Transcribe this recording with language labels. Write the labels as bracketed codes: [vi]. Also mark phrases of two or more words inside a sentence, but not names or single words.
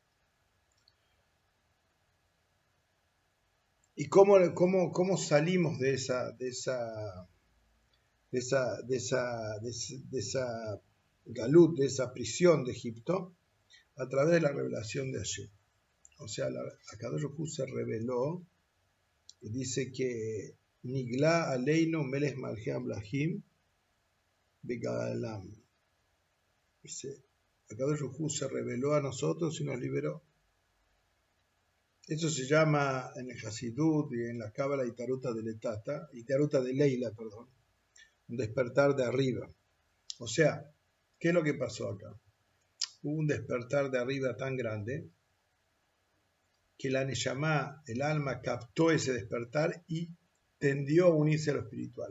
[es] ¿Y cómo salimos de esa galut, de esa prisión de Egipto? A través de la revelación de Hashem. O sea, [he] הקדוש ברוך הוא [es] se reveló y dice que [he] נגלה עלינו מלך מלכי המלכים בגלם. [es] Dice, [he] הקדוש ברוך הוא [es] se reveló a nosotros y nos liberó. Eso se llama en el Hasidut y en la Cábala [arc] אתערותא דלעילא, [es] un despertar de arriba. O sea, ¿qué es lo que pasó acá? Hubo un despertar de arriba tan grande que la Neshama, el alma, captó ese despertar y tendió a unirse a lo espiritual.